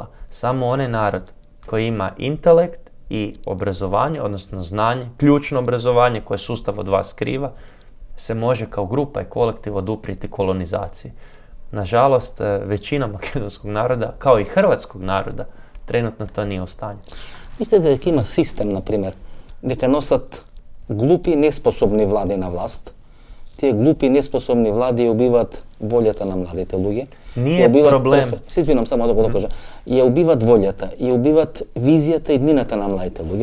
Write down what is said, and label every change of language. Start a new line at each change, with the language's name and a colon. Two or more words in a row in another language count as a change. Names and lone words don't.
Croatian: Samo onaj narod koji ima intelekt i obrazovanje, odnosno znanje, ključno obrazovanje koje sustav od vas skriva, se može kao grupa i kolektiv oduprijeti kolonizaciji. Nažalost, većina makedonskog naroda, kao i hrvatskog naroda, trenutno to nije u stanju.
Macedonian: Mislite дека има систем, например, дека носат глупи, неспособни влади на власт, тие глупи, неспособни влади ја убиваат волјата на младите луѓе.
Croatian: Nije проблем.
Macedonian: Се извинам само да го докажам. Ја убиваат волјата, ја убиваат визијата и днината на младите луѓе.